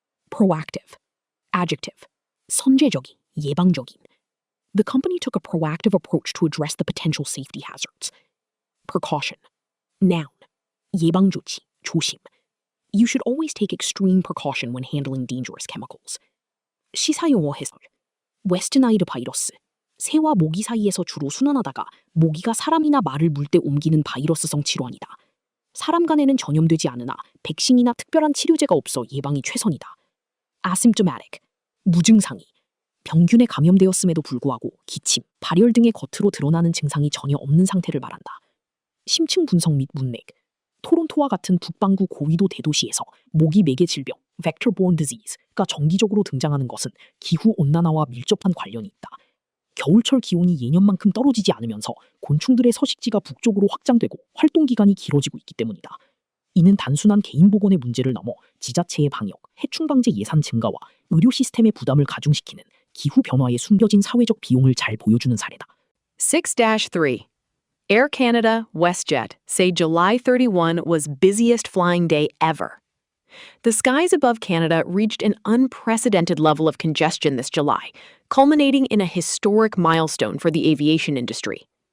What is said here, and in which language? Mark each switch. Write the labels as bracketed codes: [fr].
[en] Proactive. Adjective. [ko] 선제적인, 예방적인. [en] The company took a proactive approach to address the potential safety hazards. Precaution. Noun. [ko] 예방조치, 조심. [en] You should always take extreme precaution when handling dangerous chemicals. [ko] 시사용어 해설. 웨스트나일 바이러스. 새와 모기 사이에서 주로 순환하다가 모기가 사람이나 말을 물 때 옮기는 바이러스성 질환이다. 사람 간에는 전염되지 않으나 백신이나 특별한 치료제가 없어 예방이 최선이다. [en] Asymptomatic. [ko] 무증상이. 병균에 감염되었음에도 불구하고 기침, 발열 등의 겉으로 드러나는 증상이 전혀 없는 상태를 말한다. 심층 분석 및 문맥. 토론토와 같은 북반구 고위도 대도시에서 모기 매개 질병, [en] vector-borne disease [ko] 가 정기적으로 등장하는 것은 기후온난화와 밀접한 관련이 있다. 겨울철 기온이 예년만큼 떨어지지 않으면서 곤충들의 서식지가 북쪽으로 확장되고 활동기간이 길어지고 있기 때문이다. 이는 단순한 개인 보건의 문제를 넘어 지자체의 방역, 해충 방제 예산 증가와 의료 시스템의 부담을 가중시키는 기후 변화에 숨겨진 사회적 비용을 잘 보여주는 사례다. [en] 6-3. Air Canada, WestJet say July 31 was busiest flying day ever. The skies above Canada reached an unprecedented level of congestion this July, culminating in a historic milestone for the aviation industry.